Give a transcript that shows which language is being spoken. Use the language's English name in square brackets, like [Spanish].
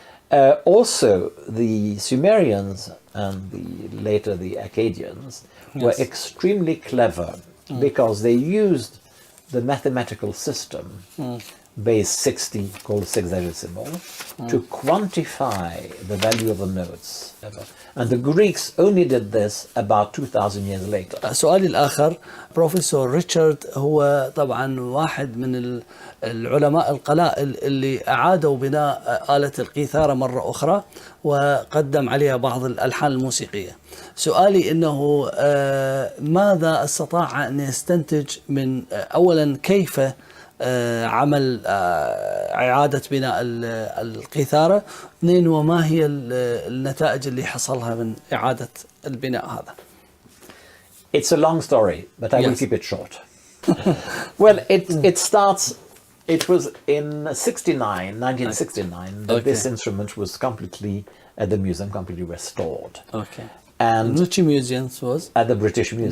[English] Also, the Sumerians and later the Akkadians were extremely clever because they used the mathematical system base 60 called sexagesimal to quantify the value of the notes. And the Greeks only did this about 2000 years later. [Arabic] سؤالي الآخر بروفيسور ريتشارد هو طبعا واحد من العلماء القلائل اللي أعادوا بناء آلة القيثارة مرة أخرى وقدم عليها بعض الألحان الموسيقية. سؤالي إنه ماذا استطاع أن يستنتج من أولا كيف عمل إعادة بناء القيثارة، اثنين وما هي النتائج اللي حصلها من إعادة البناء هذا؟ [English] It's a long story, but I will keep it short. Well, it starts. It was in 1969, that this instrument was completely at the museum, completely restored. Okay. And which museums was? at the British Museum.